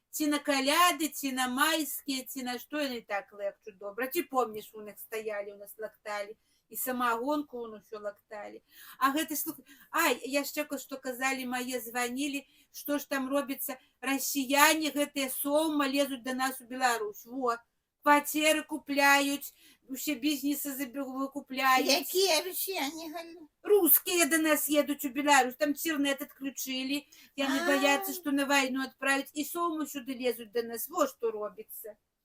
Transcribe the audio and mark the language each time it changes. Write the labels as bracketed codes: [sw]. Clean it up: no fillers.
[be] Ці на каляды, ці на майскія, ці на што яны і так легчуть добра. Ці помніш, у них стаялі, у нас лакталі. І самагонку у нас усё лакталі. А гэта, слухай, ай, яшчэ што казалі, мае званілі, што ж там робіцца, расіяне гэтыя соўма лезуць да нас у Беларусь. Во, кватэры купляюць, усе бізнесы выкупляюць. Якія россияне, Галя? [ru] Русские до нас едут в Беларусь, там интернет отключили, яны боятся, что на войну отправить, и сому сюда лезут до нас, вот что робится.